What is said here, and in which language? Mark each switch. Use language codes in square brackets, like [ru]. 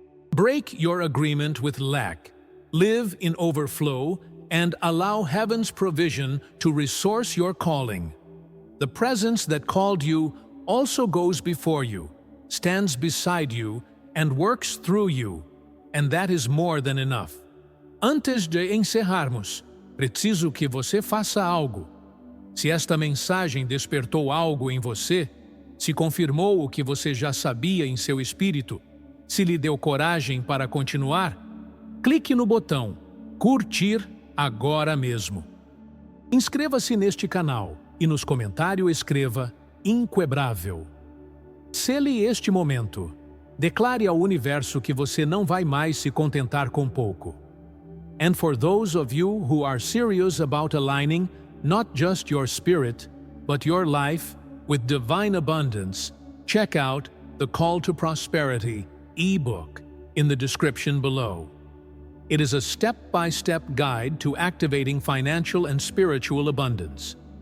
[en] Break your agreement with lack, live in overflow, and allow heaven's provision to resource your calling. The presence that called you also goes before you, stands beside you, and works through you, and that is more than enough. [pt] Antes de encerrarmos, preciso que você faça algo. Se esta mensagem despertou algo em você, se confirmou o que você já sabia em seu espírito, se lhe deu coragem para continuar, clique no botão curtir agora mesmo. Inscreva-se neste canal e nos comentários escreva inquebrável. Sele este momento. Declare ao universo que você não vai mais se contentar com pouco. [en] And for those of you who are serious about aligning not just your spirit, but your life with divine abundance, check out the Call to Prosperity ebook in the description below. It is a step-by-step guide to activating financial and spiritual abundance.